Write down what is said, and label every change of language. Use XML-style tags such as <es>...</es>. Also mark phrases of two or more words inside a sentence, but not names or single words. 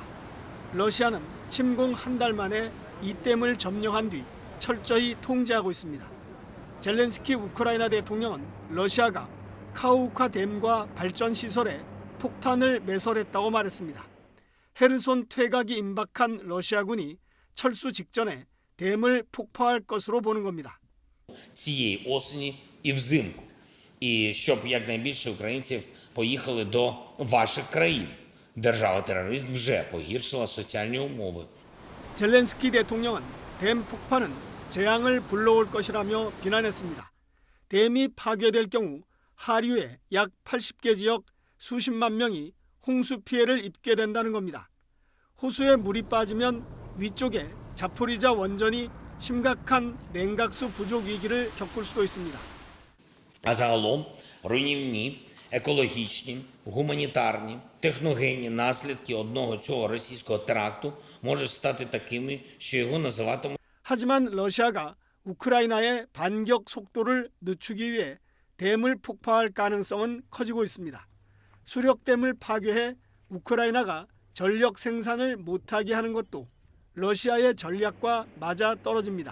<ko>러시아는 침공 한 달 만에 이 댐을 점령한 뒤 철저히 통제하고 있습니다. 젤렌스키 우크라이나 대통령은 러시아가 카우카 댐과 발전 시설에 폭탄을 매설했다고 말했습니다. 헤르손 퇴각이 임박한 러시아군이 철수 직전에 댐을 폭파할 것으로 보는 겁니다.</ko> <uk>цієї осені і взимку. І щоб якнайбільше українців поїхали до ваших країн. держава-терорист вже погіршила соціальні умови.</uk> <ko>젤렌스키 대통령은 댐 폭파는 재앙을 불러올 것이라며 비난했습니다. 댐이 파괴될 경우 하류의 약 80개 지역 수십만 명이 홍수 피해를 입게 된다는 겁니다. 호수에 물이 빠지면 위쪽에 자포리자 원전이 심각한 냉각수 부족 위기를 겪을 수도 있습니다.</ko> <uk>А загалом руйнівні, екологічні, гуманітарні, техногенні наслідки одного цього російського теракту можуть стати такими, що його називатимуть.</uk> <ko>하지만 러시아가 우크라이나의 반격 속도를 늦추기 위해 댐을 폭파할 가능성은 커지고 있습니다. 수력댐을 파괴해 우크라이나가 전력 생산을 못하게 하는 것도 러시아의 전략과 맞아 떨어집니다.</ko>